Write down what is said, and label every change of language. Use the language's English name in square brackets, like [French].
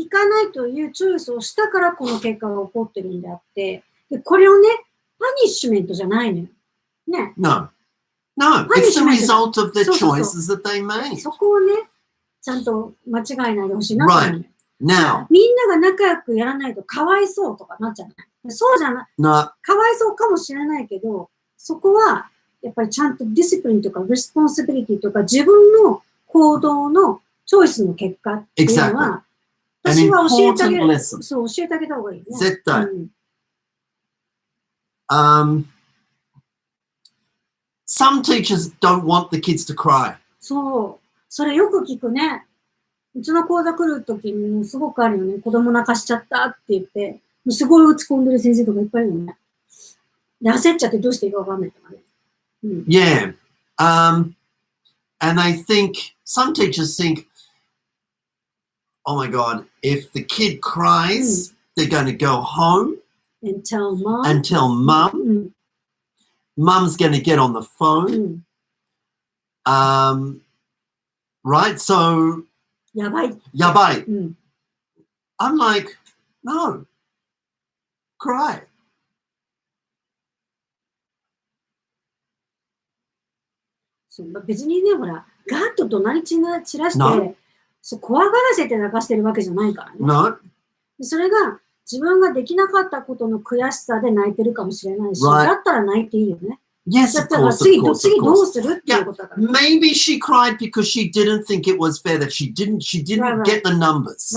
[Japanese] 聞かないというチョイスをしたからこの結果が起こってるんであって、でこれをね、パニッシュメントじゃないのよ。ね。 [English] No, it's the result of the choices that they made. [Japanese] そこをね、ちゃんと間違えないでほしいなと思う。 [English] Right. Now, [Japanese] みんなが仲良くやらないとかわいそうとかなっちゃうない。そうじゃない。かわいそうかもしれないけど、そこはやっぱりちゃんとディスプリンとかレスポンシビリティとか自分の行動のチョイスの結果っていうのは、私は教えてあげる。そう、教えてあげた方がいいね。絶対。 [English] Some teachers don't want the kids to cry. [Japanese] そう。それよく聞くね。うちの講座来るときにすごくあるよね。子供泣かしちゃったって言って、すごい落ち込んでる先生とかいっぱいいるよね。で、焦っちゃってどうしていいかわかんないとかね。 [English] Yeah. And they think, some teachers think, oh my God, if the kid cries, they're going to go home and tell mom. Mum's going to get on the phone. Right? So, [Japanese] やばい。 [English] I'm like, no, cry. [Japanese] そう別にね、ほら、ガーッと怒鳴り散らして、怖がらせて泣かしてるわけじゃないからね。 [English] No. [Japanese] それが自分ができなかったことの悔しさで泣いてるかもしれないし、だったら泣いていいよね。 [English] Yes, of course, of course. [Japanese] 次どうするっていうことだから。 [English] Maybe she cried because she didn't think it was fair that she didn't get the numbers.